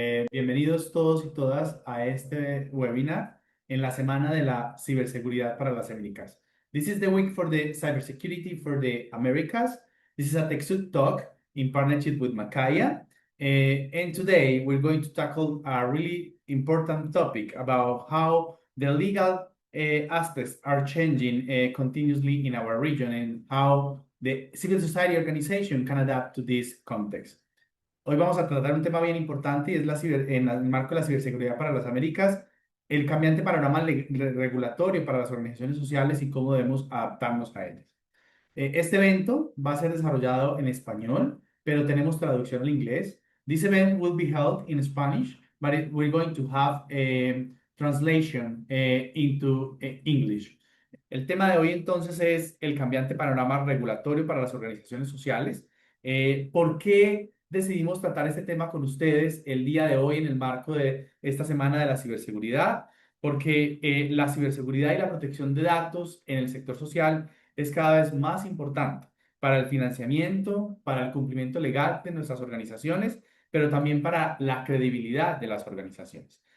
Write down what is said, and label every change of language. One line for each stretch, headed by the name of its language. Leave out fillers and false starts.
Spanish: Bienvenidos todos y todas a este webinar en la semana de la ciberseguridad para las Américas.
English: This is the week for the cybersecurity for the Americas. This is a TechSoup talk in partnership with Macaya. And today we're going to tackle a really important topic about how the legal aspects are changing continuously in our region and how the civil society organization can adapt to this context.
Spanish: Hoy vamos a tratar un tema bien importante y es en el marco de la ciberseguridad para las Américas, el cambiante panorama regulatorio para las organizaciones sociales y cómo debemos adaptarnos a ellas. Este evento va a ser desarrollado en español, pero tenemos traducción al inglés. This event will be held in Spanish, but we're going to have a translation into English. El tema de hoy entonces es el cambiante panorama regulatorio para las organizaciones sociales. ¿Por qué decidimos tratar este tema con ustedes el día de hoy en el marco de esta semana de la ciberseguridad? Porque la ciberseguridad y la protección de datos en el sector social es cada vez más importante para el financiamiento, para el cumplimiento legal de nuestras organizaciones, pero también para la credibilidad de las organizaciones.